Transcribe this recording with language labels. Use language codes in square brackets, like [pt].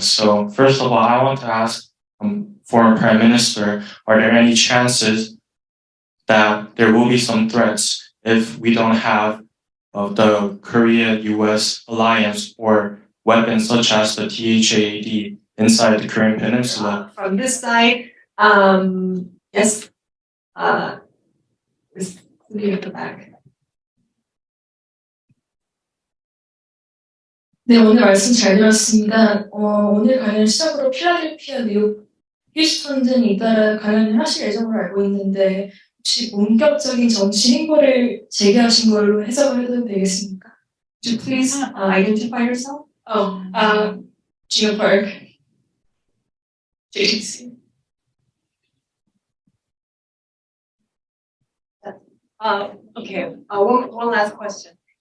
[en] So first of all, I want to ask former Prime Minister, are there any chances that there will be some threats if we don't have the Korea-US alliance or weapons such as the THAAD inside the Korean Peninsula? From this side, yes, looking at the back. [ko] 네, 오늘 말씀 잘 들었습니다. 오늘 강연을 시작으로 필라델피아, 뉴욕, 휴스턴 등 이달에 강연을 하실 예정으로 알고 있는데 혹시 본격적인 정치 행보를 재개하신 걸로 해석을 해도 되겠습니까? [en] Could you please identify yourself? Geo Park, JTC. Okay, one last question.